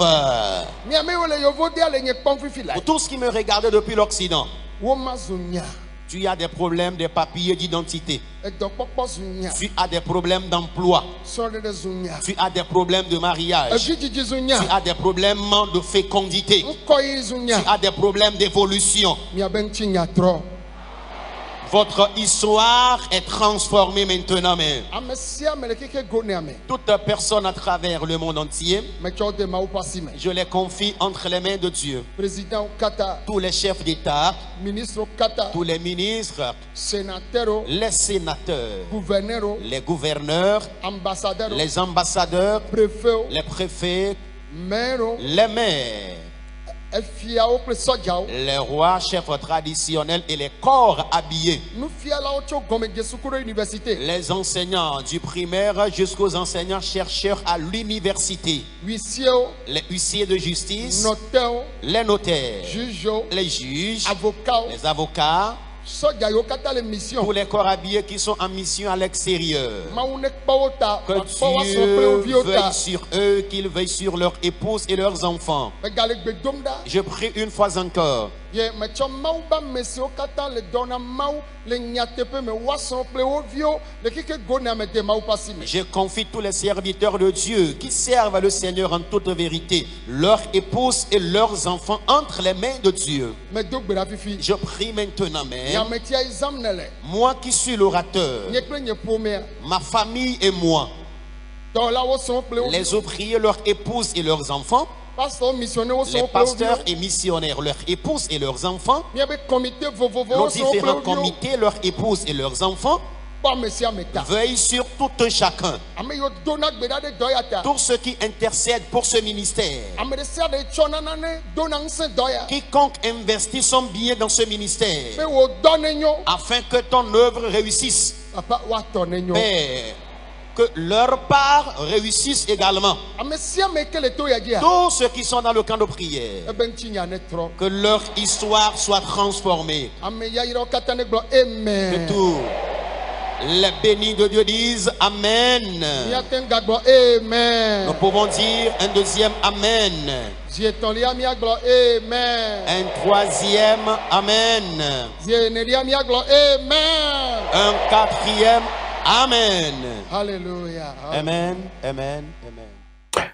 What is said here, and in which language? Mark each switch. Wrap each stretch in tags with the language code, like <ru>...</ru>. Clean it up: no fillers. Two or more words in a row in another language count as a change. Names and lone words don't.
<ee>Miame wo le yovo dia le nye kpɔm fifi la.</ee> <fr>Pour tous qui me regardent depuis l'Occident,</fr> <ee>Wo ma zunya.</ee> <fr>tu as des problèmes de papiers d'identité.</fr> <ee>Edɔkpɔkpɔ zunya.</ee> <fr>Tu as des problèmes d'emploi.</fr> <ee>Sɔɖeɖe zunya.</ee> <fr>Tu as des problèmes de mariage.</fr> <ee>Evidzidzi zunya.</ee> <fr>Tu as des problèmes de fécondité.</fr> <ee>Ŋkɔyi zunya.</ee> <fr>Tu as des problèmes d'évolution.</fr> <ee>Miabe ŋtsi nyatrɔ.</ee> <fr>Votre histoire est transformée maintenant même.</fr> <ee>Ame sia ame le keke go nea me.</ee> <fr>Toute personne à travers le monde entier,</fr> <ee>Metsɔ de mawu ƒe asi me.</ee> <fr>je les confie entre les mains de Dieu.</fr> <ee>Président wo katã,</ee> <fr>Tous les chefs d'État,</fr> <ee>ministre wo katã,</ee> <fr>tous les ministres,</fr> <ee>sénateur wo,</ee> <fr>les sénateurs,</fr> <ee>gouverneur wo,</ee> <fr>les gouverneurs,</fr> <ee>ambassadeur wo,</ee> <fr>les ambassadeurs,</fr> <ee>préfet wo,</ee> <fr>les préfets,</fr> <ee>maire wo,</ee> <fr>les maires,</fr> <ee>efiawo kple sɔdzawo.</ee> <fr>les rois, chefs traditionnels et les corps habillés,</fr> <ee>Nufialawo tso gɔmedzesuku ɖe université.</ee> <fr>les enseignants du primaire jusqu'aux enseignants chercheurs à l'université, Huissiers, les huissiers de justice, notaires, les notaires, juges, les juges, avocats, les avocats,</fr> <ee>sɔdza yiwo katã le mission.</ee> <fr>tous les corps habillés qui sont en mission à l'extérieur.</fr> <ee>Mawu ne kpɔ wo ta,</ee> <fr>Que</fr> <ee>wòakpɔ wo asrɔ̃ kple wo</ee> <fr>Dieu</fr> <ee>viwo ta.</ee> <fr>veille sur eux, qu'il veille sur leurs épouses et leurs enfants.</fr> <ee>Megale gbe dom ɖa.</ee> <fr>Je prie une fois encore.</fr> <ee>Ye metsɔ Mawu be ame siwo katã le dɔ na Mawu le nyateƒe me woasrɔ̃ kple wo viwo le keke go nea me de Mawu ƒe asi me.</ee> <fr>Je confie tous les serviteurs de Dieu qui servent le Seigneur en toute vérité, leurs épouses et leurs enfants entre les mains de Dieu.</fr> <ee>Medo gbe ɖa fifi.</ee> <fr>Je prie maintenant même,</fr> <ee>Nyametia yi zãm ne le.</ee> <fr>moi qui suis l'orateur,</fr> <ee>Nye kple nye ƒomea.</ee> <fr>ma famille et moi,</fr> <ee>Dɔwɔlawo srɔ̃ kple wo</ee> <fr>les</fr> <ee>viwo.</ee> <fr>ouvriers, leurs épouses et leurs enfants, Pastor missionnaire</fr> <ee>wo</ee> <fr>les</fr> <ee>srɔ̃ kple wo</ee> <fr>pasteurs</fr> <ee>viwo.</ee> <fr>et missionnaires, leurs épouses et leurs enfants,</fr> <ee>Miabe comité vovovowo</ee> <fr>nos</fr> <ee>srɔ̃ kple</ee> <fr>différents</fr> <ee>wo viwo.</ee> <fr>comités, leurs épouses et leurs enfants,</fr> <ee>Kpɔ ame sia ame ta.</ee> <fr>veillent sur tout un chacun.</fr> <ee>Ame yiwo dona gbe ɖa ɖe dɔ ya ta.</ee> <fr>Tous ceux qui intercèdent pour ce ministère,</fr> <ee>Ame ɖe sia ɖe tsɔ nanane dona ŋusẽ dɔ ya.</ee> <fr>quiconque investit son billet dans ce ministère,</fr> <ee>Be wò dɔ ne nyo.</ee> <fr>afin que ton œuvre réussisse.</fr> <ee>Papa woatɔ ne nyo.</ee> <fr>Père, que leur part réussisse également.</fr> <ee>Ame sia ame ke le to ya dzia.</ee> <fr>Tous ceux qui sont dans le camp de prière,</fr> <ee>Ebe ŋtsi nya ne trɔ.</ee> <fr>que leur histoire soit transformée.</fr> <ee>Ame yayrawo katã ne gblɔ</ee> <fr>Que</fr> <ee>amen.</ee> <fr>tous les bénis de Dieu disent Amen.</fr> <ee>Míate ŋu gagblɔ amen.</ee> <fr>Nous pouvons dire un deuxième Amen,</fr> <ee>Zi etɔ̃lia míagblɔ amen.</ee> <fr>un troisième Amen,</fr> <ee>Zi enelia míagblɔ amen.</ee> <fr>un quatrième Amen. Hallelujah. Amen, amen, amen.</fr>